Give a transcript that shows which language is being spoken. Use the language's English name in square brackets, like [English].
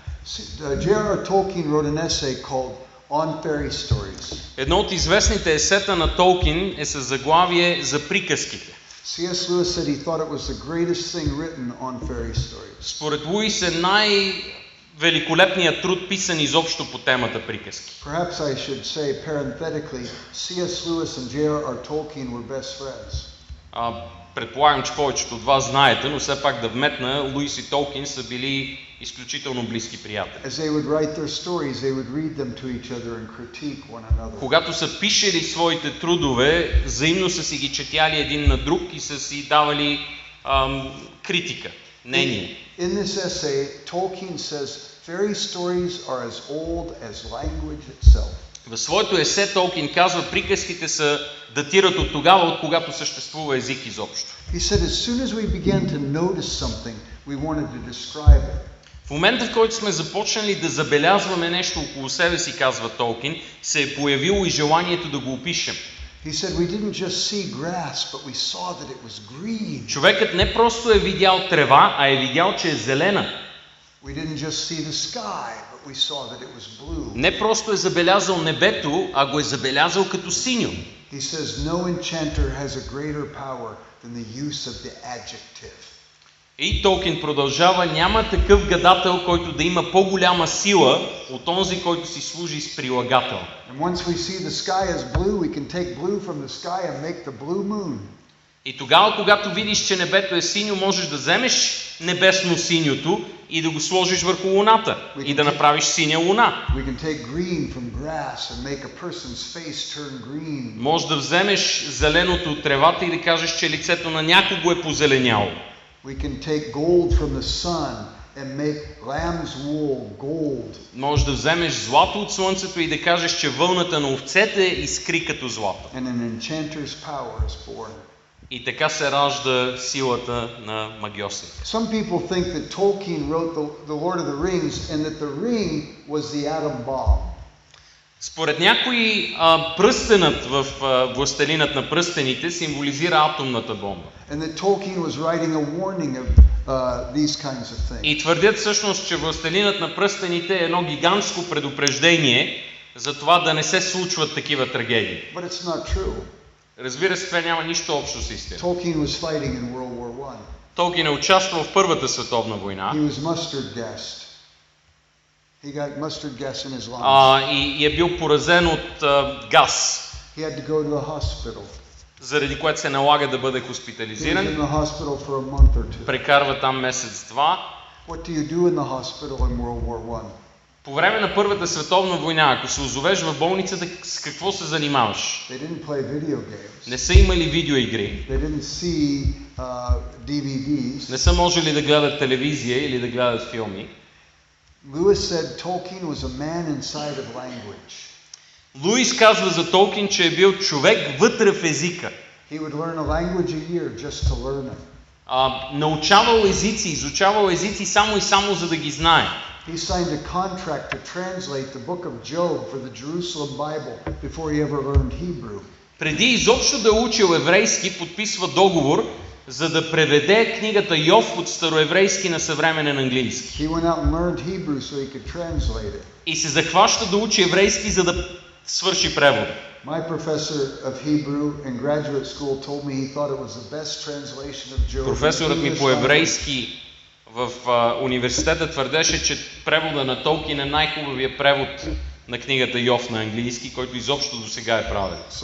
[English] J.R.R. Tolkien wrote an essay called On Fairy Stories. [Bulgarian] Едно от известните есета на Толкин е със заглавие за приказките. [English] C.S. Lewis said he thought it was the greatest thing written on fairy stories. [Bulgarian] Според Луис е най-великолепният труд, писан изобщо по темата приказки. [English] Perhaps I should say parenthetically, C.S. Lewis and J.R.R. Tolkien were best friends. [Bulgarian] Предполагам, че повечето от вас знаете, но все пак да вметна, Луис и Толкин са били изключително близки приятели. [English] As they would write their stories, they would read them to each other and critique one another. [Bulgarian] Когато са пишели своите трудове, взаимно са си ги четяли един на друг и са си давали критика, мнение. [English] In this essay, Tolkien says fairy stories are as old as language itself. [Bulgarian] В своето есе Толкин казва, приказките датират от тогава, от когато съществува език изобщо. [English] He said as soon as we began to notice something, we wanted to describe it. [Bulgarian] В момента, в който сме започнали да забелязваме нещо около себе си, казва Толкин, се е появило и желанието да го опишем. [English] He said we didn't just see grass, but we saw that it was green. [Bulgarian] Човекът не просто е видял трева, а е видял, че е зелена. [English] We didn't just see the sky, but we saw that it was blue. [Bulgarian] Не просто е забелязал небето, а го е забелязал като синьо. [English] He says no enchanter has a greater power than the use of the adjective. [Bulgarian] И Толкин продължава, няма такъв гадател, който да има по-голяма сила от онзи, който си служи с прилагател. [English] And once we see the sky as blue, we can take blue from the sky and make the blue moon. [Bulgarian] И тогава, когато видиш, че небето е синьо, можеш да вземеш небесно-синьото и да го сложиш върху луната и да направиш синя луна. [English] We can take green from grass and make a person's face turn green. [Bulgarian] Може да вземеш зеленото от тревата и да кажеш, че лицето на някого е позеленяло. [English] We can take gold from the sun and make lamb's wool gold. [Bulgarian] Може да вземеш злато от слънцето и да кажеш, че вълната на овцете искри като злато. [English] And an enchanter's power is born. [Bulgarian] И така се ражда силата на магьосите. [English] Some people think that Tolkien wrote the Lord of the Rings and that the ring was the atom bomb. [Bulgarian] Според някои пръстенът в Властелинът на пръстените символизира атомната бомба. [English] And that Tolkien was writing a warning of these kinds of things. [Bulgarian] И твърдят всъщност, че Властелинът на пръстените е едно гигантско предупреждение за това да не се случват такива трагедии. [English] But it's not true. [Bulgarian] Разбира се, това няма нищо общо с истина. [English] Tolkien was fighting in World War I. [Bulgarian] Толкин е участвал в Първата световна война. [English] He was mustard gassed. He got mustard gas in his lungs. [Bulgarian] И е бил поразен от газ, [English] He had to go to the hospital. [Bulgarian] заради което се налага да бъде [English] He was in [Bulgarian] хоспитализиран. [English] the hospital for a month or two. [Bulgarian] Прекарва там месец-два. [English] What do you do in the hospital in World War I? [Bulgarian] По време на Първата световна война, ако се озовеш в болницата, с какво се занимаваш? [English] They didn't play video games. [Bulgarian] Не са имали видеоигри. [English] They didn't see DVDs. [Bulgarian] Не са можели да гледат телевизия или да гледат филми. [English] Lewis said Tolkien was a man inside of language. [Bulgarian] Луис казва за Толкин, че е бил човек вътре в езика. [English] He would learn a language a year just to learn it. [Bulgarian] Научавал езици, изучавал езици само и само за да ги знае. [English] He signed a contract to translate the book of Job for the Jerusalem Bible before he ever learned Hebrew. [Bulgarian] Преди изобщо да е учил еврейски, подписва договор, за да преведе книгата Йов от староеврейски на съвременен английски. [English] He went out and learned Hebrew so he could translate it. [Bulgarian] И се захваща да учи еврейски, за да свърши превода. [English] My professor of Hebrew in graduate school told me he thought it was the best translation of Job. [Bulgarian] Професорът ми по еврейски в университета твърдеше, че превода на Толкин е най-хубавия превод на книгата Йов на английски, който изобщо до сега е правен.